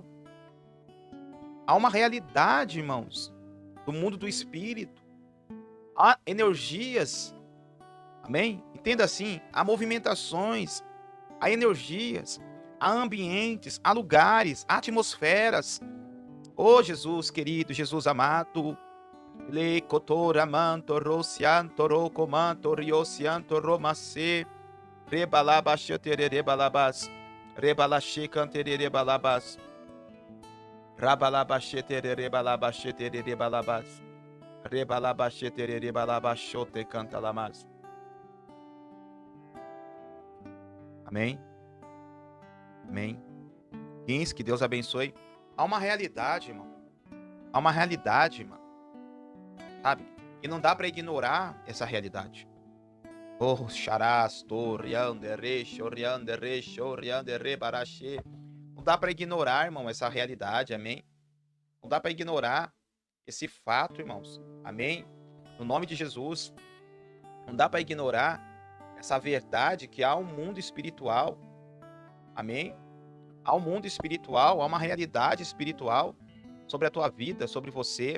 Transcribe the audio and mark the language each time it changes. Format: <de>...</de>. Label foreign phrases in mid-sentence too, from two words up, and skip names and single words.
<pt>Há uma realidade, irmãos, do mundo do espírito. Há energias. Amém? Entenda assim, há movimentações, há energias, há ambientes, há lugares, há atmosferas. Oh, Jesus querido, Jesus amado. Le cotora manto rocianto rocomanto riocianto romacê. Rebalabas balabas. Rebalache canterere balabas. Rabalabas terere balabas. Rebalabas terere balabas chote cantalamas. Amém? Amém. 15, que Deus abençoe. Há uma realidade, irmão. Há uma realidade, irmão. Sabe? E não dá para ignorar essa realidade. Oh, charás, torriandere, choriandere, choriandere, baraxê. Não dá para ignorar, irmão, essa realidade, amém? Não dá para ignorar esse fato, irmãos, amém? No nome de Jesus, não dá para ignorar essa verdade que há um mundo espiritual, amém? Há um mundo espiritual, há uma realidade espiritual sobre a tua vida, sobre você.</pt>